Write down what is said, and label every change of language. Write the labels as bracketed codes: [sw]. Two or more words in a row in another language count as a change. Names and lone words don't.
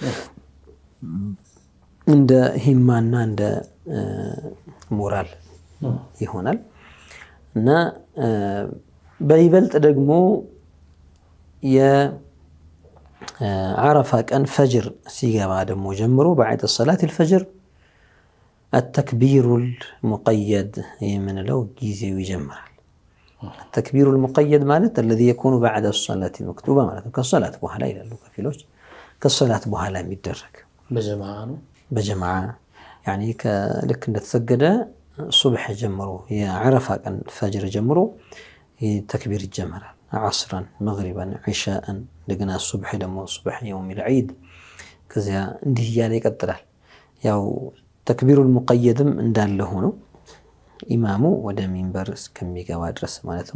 [am] እንደ ሂማና እንደ ሞራል ይሆናል። እና በይበልጥ ደግሞ የዓረፋ ቀን ፈጅር ሲገባ ደግሞ ጀምሮ [ar] بعد الصلاة الفجر التكبير المقيد [am] የምንለው ጊዜው ይጀምራል። [ar] التكبير المقيد [am] ማለት [ar] الذي يكون بعد الصلاة المكتوبة [am] ማለት ነው። ከሶላት በኋላ ይላሉ ከፊሎች ከሶላት በኋላ የሚደረግ በጀማዓ ያኒ ከልክ እንደተሰገደ ሱብህ ጀምሮ የዓረፋ ቀን ፈጅር ጀምሮ ተክቢር ይጀመራል። [ar] عصراً مغرباً عشاءً [am] እንደገና ሱብህ ደግሞ [ar] صبح يوم العيد [am] ከዚያ እንዲህ እያለ ይቀጥላል። ያው [ar] التكبير المقيدም [am] እንዳለ ሆኖ ኢማሙ ወደ ሚንበር እስከሚገባ ድረስ ማለትም